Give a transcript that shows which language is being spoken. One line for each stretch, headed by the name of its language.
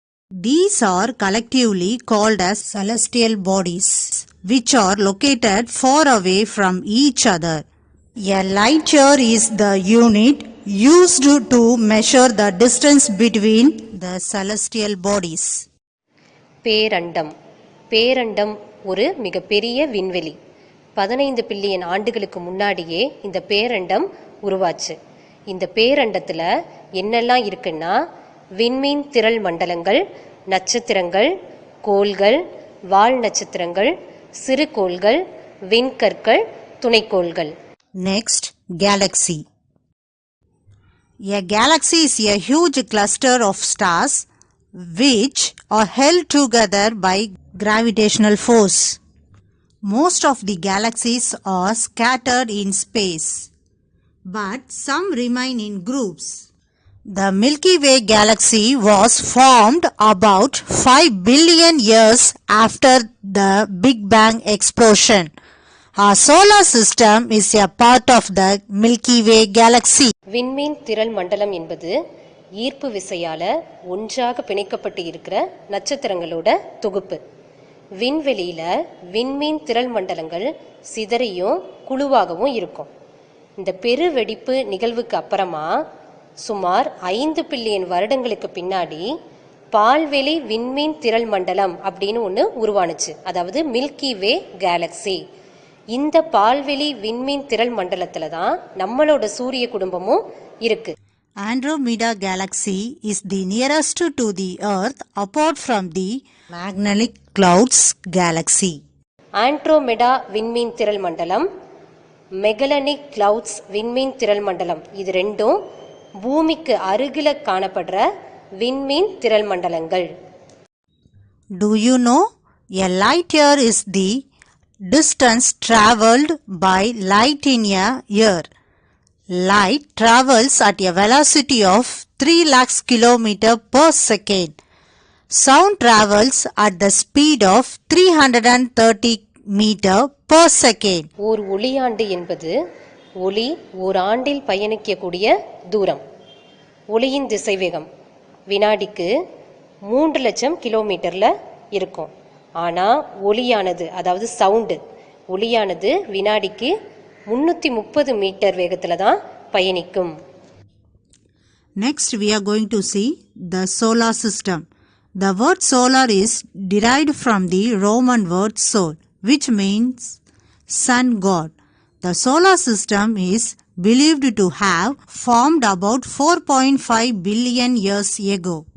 English: These are collectively called as celestial bodies, which are located far away from each other. A light year is the unit used to measure the distance between the celestial bodies.
Tamil: பேரண்டம். பேரண்டம் ஒரு மிகப்பெரிய விண்வெளி. 15 billion ஆண்டுகளுக்கு முன்னாடியே இந்த பேரண்டம் உருவாச்சு. இந்த பேரண்டத்தில் என்னெல்லாம் இருக்குன்னா விண்மீன் திரள் மண்டலங்கள், நட்சத்திரங்கள், கோள்கள், வால் நட்சத்திரங்கள், சிறு கோள்கள், விண்கற்கள், துணைக்கோள்கள்.
English: Next, galaxy. A galaxy is a huge cluster of stars which are held together by gravitational force. Most of the galaxies are scattered in space, but some remain in groups. The Milky Way galaxy was formed about 5 billion years after the Big Bang explosion. Our solar system is a part of the Milky Way galaxy.
Tamil: விண்மீன் திரள் மண்டலம் என்பது ஈர்ப்பு விசையால ஒன்றாக பிணைக்கப்பட்டு இருக்கிற நட்சத்திரங்களோட தொகுப்பு. விண்வெளியில விண்மீன் திரள் மண்டலங்கள் சிதறியும் குழுவாகவும் இருக்கும். இந்த பெருவெடிப்பு நிகழ்வுக்கு அப்புறமா சுமார் 5 பில்லியன் வருடங்களுக்கு பின்னாடி பால்வெளி விண்மீன் திரள் மண்டலம் அப்படின்னு ஒன்று உருவானுச்சு, அதாவது மில்கி வே கேலக்சி. இந்த பால்வெளி விண்மீன் திரள் மண்டலத்துல தான் நம்மளோட சூரிய குடும்பமும் இருக்கு.
English: Andromeda galaxy is the nearest to the Earth apart from the Magellanic Clouds galaxy.
Tamil: Andromeda விண்மீன் திரள் மண்டலம், மெகலனிக் கிளவுட்ஸ் விண்மீன் திரள் மண்டலம், இது ரெண்டும் பூமிக்கு அருகில காணப்படுற விண்மீன் திரள் மண்டலங்கள்.
English: Do you know a light year is the distance traveled by light in a year? Light travels at a velocity of 3 lakhs km per second. Sound travels at the speed of 330 meter per second.
Tamil: ஓர் ஒளியாண்டு என்பது ஒளி ஓர் ஆண்டில் பயணிக்கக்கூடிய தூரம். ஒளியின் திசைவேகம் வினாடிக்கு 3 லட்சம் கிலோமீட்டர்ல இருக்கும். ஆனால் ஒளியானது, அதாவது சவுண்டு, ஒளியானது வினாடிக்கு 330 மீட்டர் வேகத்தில் தான் பயணிக்கும்.
English: Next we are going to see the solar system. The word solar is derived from the Roman word sol, which means sun god. The solar system is believed to have formed about 4.5 billion years ago.